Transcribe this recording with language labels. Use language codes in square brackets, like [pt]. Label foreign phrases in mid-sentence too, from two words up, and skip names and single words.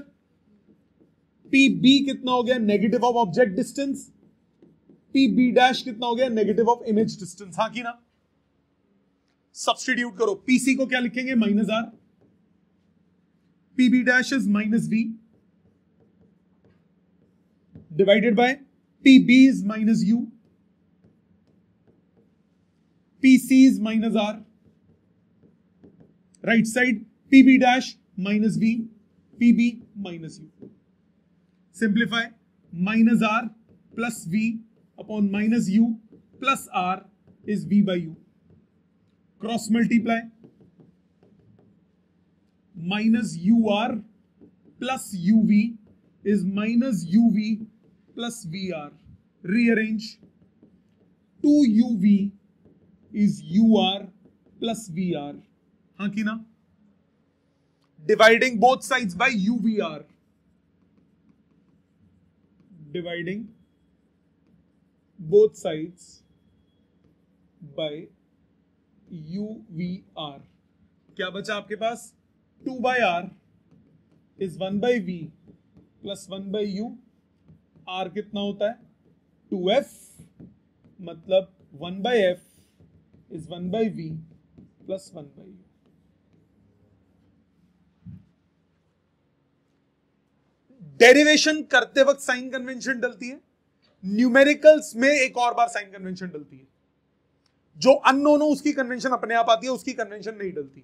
[hi] पीबी कितना हो गया? [en] negative of object distance. [hi] पीबी डैश कितना हो गया? [en] negative of image distance. [hi] हाँ कि ना? सब्स्टिट्यूट करो। पीसी को क्या लिखेंगे? [en] minus R. PB dash is minus V divided by PB is minus U, PC is minus R, right side PB dash minus V, PB minus U. Simplify, minus R plus V upon minus U plus R is V by U. Cross multiply, minus UR plus UV is minus UV plus VR. Rearrange, 2UV is UR plus VR. [hi] हाँ कि ना? [en] Dividing both sides by UVR. Dividing both sides by UVR. [hi] क्या बचा आपके पास? [en] 2 by R is 1 by V plus 1 by U. R [hi] कितना होता है? [en] 2F, मतलब 1 by F is 1 by V plus 1 by U. [hi] डेरिवेशन करते वक्त [en] sign convention [hi] डलती है, न्यूमेरिकल्स में एक और बार [en] sign convention [hi] डलती है। जो अननोन हो उसकी कन्वेंशन अपने आप आती है, उसकी कन्वेंशन नहीं डलती।